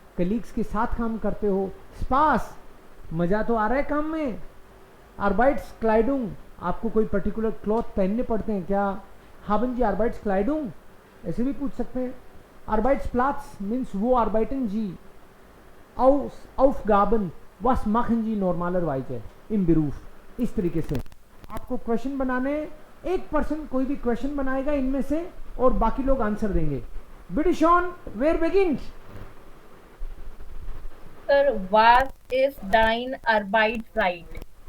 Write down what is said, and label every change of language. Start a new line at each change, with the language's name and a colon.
Hindi: Colleagues के साथ काम करते हो, स्पास मजा तो आ रहा है काम में, आर्बाइट्स क्लाइडुंग आपको कोई पर्टिकुलर क्लॉथ पहनने पड़ते हैं क्या,
German: haben Sie Arbeitskleidung,
Hindi: ऐसे भी पूछ सकते हैं। Arbeitsplatz मीन्स वो arbeiten Sie, Aufgaben
German: was machen Sie normalerweise im Beruf,
Hindi: इस तरीके से आपको क्वेश्चन बनाने, एक पर्सन कोई भी क्वेश्चन बनाएगा इनमें से और बाकी लोग आंसर देंगे।
German: Bitte schön, wer beginnt? Sir, was is dein Arbeitszeit?